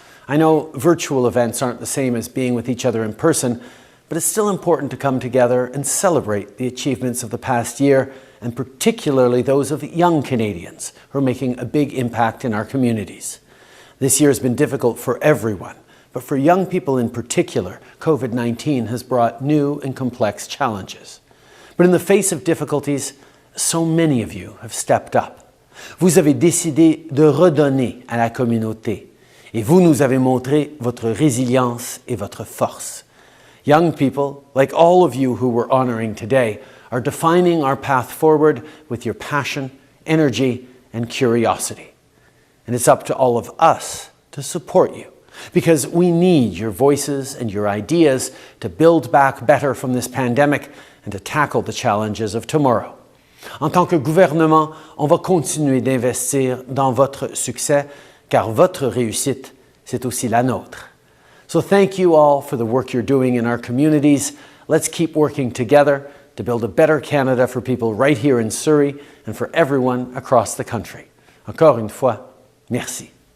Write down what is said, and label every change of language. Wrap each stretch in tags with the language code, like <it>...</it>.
<en>I know virtual events aren't the same as being with each other in person, but it's still important to come together and celebrate the achievements of the past year, and particularly those of young Canadians who are making a big impact in our communities. This year has been difficult for everyone, but for young people in particular, COVID-19 has brought new and complex challenges. But in the face of difficulties, so many of you have stepped up.</en> <fr>Vous avez décidé de redonner à la communauté, et vous nous avez montré votre résilience et votre force.</fr> <en>Young people, like all of you who we're honoring today, are defining our path forward with your passion, energy, and curiosity. And it's up to all of us to support you, because we need your voices and your ideas to build back better from this pandemic and to tackle the challenges of tomorrow.</en> <fr>En tant que gouvernement, on va continuer d'investir dans votre succès, car votre réussite, c'est aussi la nôtre.</fr> <en>So thank you all for the work you're doing in our communities. Let's keep working together to build a better Canada for people right here in Surrey and for everyone across the country.</en> <fr>Encore une fois, merci.</fr>